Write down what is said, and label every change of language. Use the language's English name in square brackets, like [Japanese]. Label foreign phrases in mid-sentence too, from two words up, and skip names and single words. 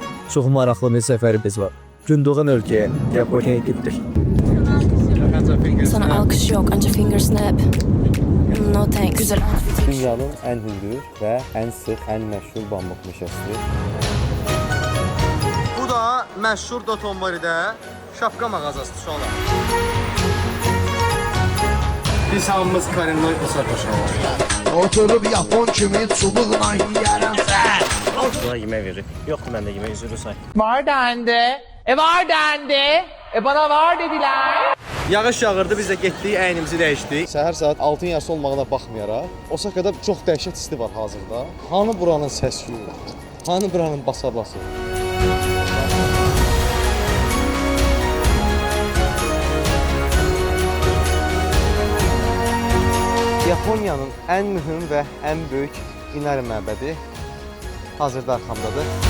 [Azerbaijani] çox maraqlı bir səfərimiz var. Gündoğan ölkəyə, Yaponiyaya getdik. [Turkish] Sana alkış yok, ancak [English] finger snap. No thanks. [Turkish] Güzel outfit. [Azerbaijani] Dünyanın ən hündür və ən sıx, ən məşhur bambuk meşəsidir. Bu da məşhur Dotonbori'də şapka mağazası uşaqlar. Biz hamımız Karinloy Osaka uşaqlar. Oturup Japon kimi çubuğla yiyərəm sən. Buna yemək verir. Yoxdur məndə yemək, üzrü say. [Turkish] Var dendi. Var dendi. Bana var dediler. [Azerbaijani] Yağış yağırdı, biz də getdik, əynimizi dəyişdik. Səhər saat 6-ın yarısı olmağına baxmayaraq, Osaka'da çox dəhşət isti var hazırda. Hanı buranın səs-küyü? Hanı buranın basa-bası? Yaponiyanın ən mühüm və ən böyük Inari məbədi hazırda arxamdadır.